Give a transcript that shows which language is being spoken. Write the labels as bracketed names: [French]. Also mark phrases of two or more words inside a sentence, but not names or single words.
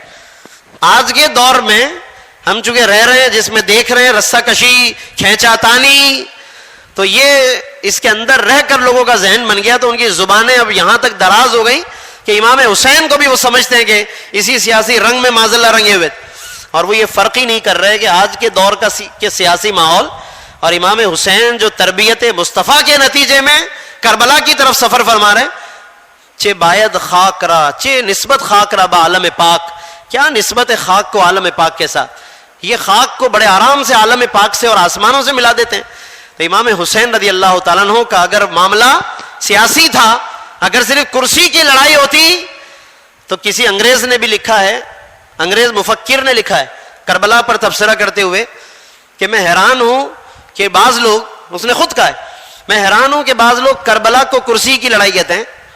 [Urdu] آج کے دور میں ہم چونکہ رہ رہے ہیں جس میں دیکھ رہے ہیں رسہ کشی، کھینچا تانی، تو یہ اس کے اندر رہ کر لوگوں کا ذہن بن گیا، تو ان کی زبانیں اب یہاں تک دراز ہو گئی کہ امام حسین کو بھی وہ سمجھتے ہیں کہ اسی سیاسی رنگ میں [Arabic] معاذ اللہ [Urdu] رنگے ہوئے، اور وہ یہ فرق ہی نہیں کر رہے کہ آج کے دور کا کے سیاسی ماحول اور امام حسین جو تربیت مصطفیٰ کے نتیجے میں کربلا کی طرف سفر فرما رہے ہیں. [Persian] چے باید خاک را چے نسبت خاک را با عالم پاک، [Urdu] کیا نسبت ہے خاک کو عالم پاک کے ساتھ؟ یہ خاک کو بڑے آرام سے عالم پاک سے اور آسمانوں سے ملا دیتے ہیں. تو امام حسین [Arabic] رضی اللہ تعالیٰ عنہ [Urdu] کا اگر معاملہ سیاسی تھا، اگر صرف کرسی کی لڑائی ہوتی تو کسی انگریز نے بھی لکھا ہے، انگریز مفکر نے لکھا ہے کربلا پر تبصرہ کرتے ہوئے کہ میں حیران ہوں کہ بعض لوگ، اس نے خود کہا ہے میں حیران ہوں کہ بعض لوگ کربلا کو کرسی کی لڑائی کہتے ہیں.